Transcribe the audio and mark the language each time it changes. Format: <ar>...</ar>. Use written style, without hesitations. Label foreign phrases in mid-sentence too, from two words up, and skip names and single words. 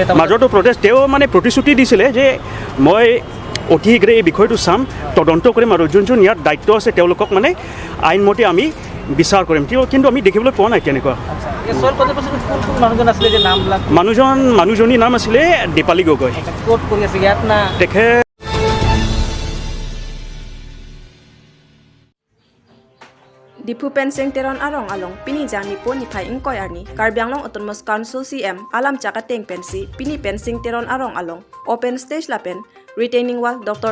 <as>মাজতো প্ৰটেষ্ট তেওঁ মানে প্ৰতিশ্ৰুতি দিছিলে যে মই অতি শীঘ্ৰে এই বিষয়টো চাম তদন্ত কৰিম আৰু যোন ইয়াত দায়িত্ব আছে তেওঁলোকক মানে আইনমতে আমি বিচাৰ কৰিম কিন্তু আমি দেখিবলৈ পোৱা নাই তেনেকুৱা মানুহজনীৰ নাম আছিলে দীপালী গগৈ তেখেত</as> <mjw>Diphu pensing teron arong along pini jangmi po niphai arni Karbi Anglong Autonomous Council CM alam chakateng pensi pini pensing teron arong along</mjw> <en>open stage</en> <mjw>lapen</mjw> <en>retaining wall</en> <mjw>Dr.</mjw>